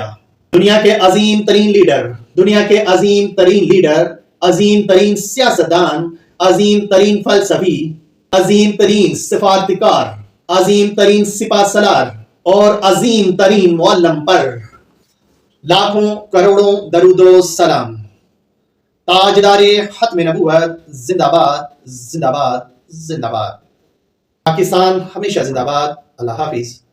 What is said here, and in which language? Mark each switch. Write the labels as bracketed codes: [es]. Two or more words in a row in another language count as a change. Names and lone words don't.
[ur] دنیا کے عظیم ترین لیڈر، عظیم ترین سیاستدان، عظیم ترین فلسفی، عظیم ترین سفارتکار، عظیم ترین سپہ سالار اور عظیم ترین معلم پر لاکھوں کروڑوں درود و سلام۔ تاجدار ختم نبوت زندہ باد، زندہ باد، زندہ باد۔ پاکستان ہمیشہ زندہ باد۔ اللہ حافظ۔